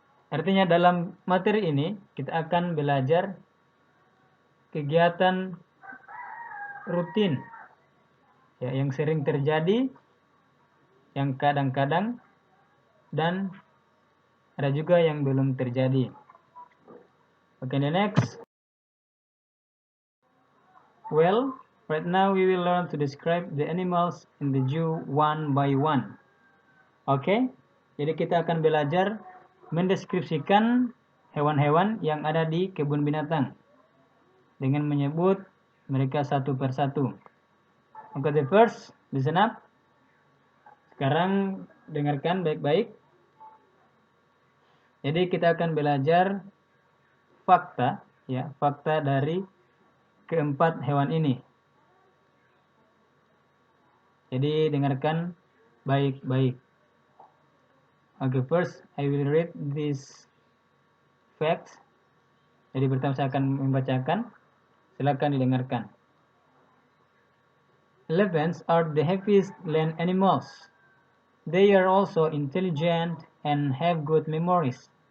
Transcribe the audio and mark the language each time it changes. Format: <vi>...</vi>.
<id>Artinya dalam materi ini kita akan belajar kegiatan rutin ya, yang sering terjadi, yang kadang-kadang, dan ada juga yang belum terjadi.</id> <en>Okay, the next. Well, right now we will learn to describe the animals in the zoo one by one.</en> <id>Oke, jadi kita akan belajar mendeskripsikan hewan-hewan yang ada di kebun binatang dengan menyebut mereka satu persatu.</id> <en>Okay, the first, listen up.</en> <id>Sekarang dengarkan baik-baik. Jadi kita akan belajar fakta, ya, fakta dari keempat hewan ini. Jadi dengarkan baik-baik.</id> <en>Okay, first I will read these facts.</en> <id>Jadi pertama saya akan membacakan. Silakan didengarkan.</id> <en>Elephants are the happiest land animals. They are also intelligent and have good memories.</en>